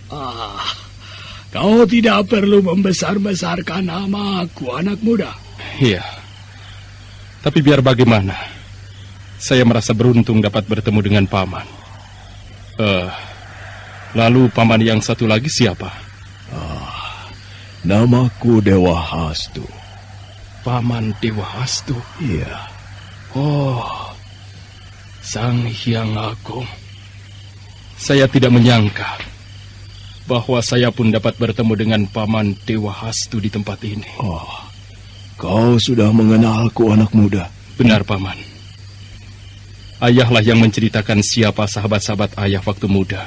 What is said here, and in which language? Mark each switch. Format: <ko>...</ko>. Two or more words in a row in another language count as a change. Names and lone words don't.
<id>Kau tidak perlu membesar-besarkan namaku, anak muda. Iya. Tapi biar bagaimana, Saya merasa beruntung dapat bertemu dengan paman. Lalu paman yang satu lagi siapa? Namaku Dewa Hastu. Paman Dewa Hastu? Iya. Oh, Sang Hyang Agung. Saya tidak menyangka bahwa saya pun dapat bertemu dengan paman Dewa Hastu di tempat ini. Oh, kau sudah mengenalku, anak muda. Benar, paman. Ayahlah yang menceritakan siapa sahabat-sahabat ayah waktu muda.</id>